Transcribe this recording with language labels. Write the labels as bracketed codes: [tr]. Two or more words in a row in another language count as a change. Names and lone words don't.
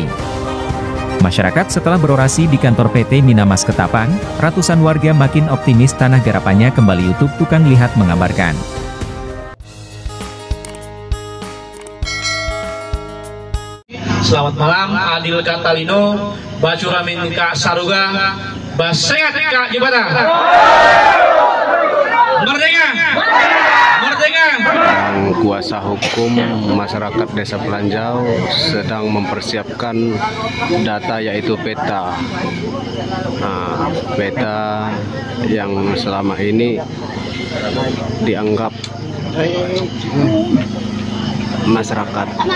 [id] Masyarakat setelah berorasi di kantor PT Minamas Ketapang, ratusan warga makin optimis tanah garapannya kembali. YouTube Tukang Lihat mengabarkan. Selamat malam, [knx] Adil Katalino, Bacuramin Kak Saruga, Basengat Kak Jibata. [id] Merdeka! Merdeka! Kuasa hukum masyarakat Desa Pelanjau sedang mempersiapkan data, yaitu peta. Peta yang selama ini dianggap masyarakat.